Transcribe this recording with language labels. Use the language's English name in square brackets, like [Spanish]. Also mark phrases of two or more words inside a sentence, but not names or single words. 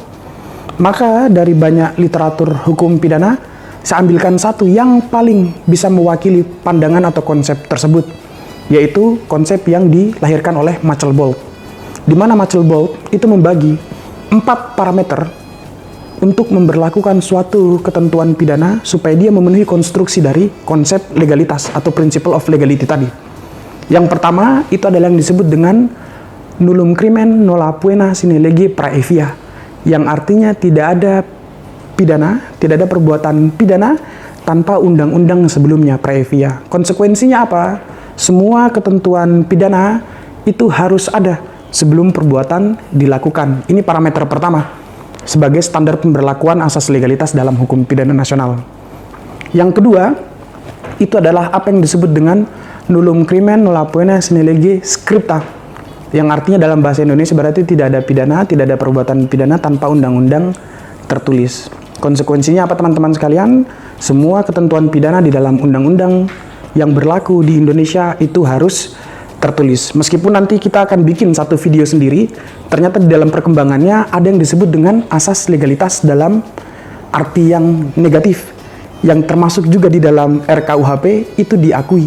[Indonesian] Maka dari banyak literatur hukum pidana, saya ambilkan satu yang paling bisa mewakili pandangan atau konsep tersebut, yaitu konsep yang dilahirkan oleh Machelbold. Di mana Machelbold itu membagi 4 parameter untuk memberlakukan suatu ketentuan pidana supaya dia memenuhi konstruksi dari konsep legalitas atau [Latin] principle of legality [Indonesian] tadi. Yang pertama itu adalah yang disebut dengan [Latin] nullum crimen nolla poena sine lege praevia, [Indonesian] yang artinya tidak ada pidana, tidak ada perbuatan pidana tanpa undang-undang sebelumnya, praevia. Konsekuensinya apa? Semua ketentuan pidana itu harus ada sebelum perbuatan dilakukan. Ini parameter pertama sebagai standar pemberlakuan asas legalitas dalam hukum pidana nasional. Yang kedua, itu adalah apa yang disebut dengan [Latin] nullum crimen nolla poena sine lege scripta, [Indonesian] yang artinya dalam bahasa Indonesia berarti tidak ada pidana, tidak ada perbuatan pidana tanpa undang-undang tertulis. Konsekuensinya apa teman-teman sekalian? Semua ketentuan pidana di dalam undang-undang yang berlaku di Indonesia itu harus tertulis. Meskipun nanti kita akan bikin satu video sendiri, ternyata di dalam perkembangannya ada yang disebut dengan asas legalitas dalam arti yang negatif, yang termasuk juga di dalam RKUHP itu diakui.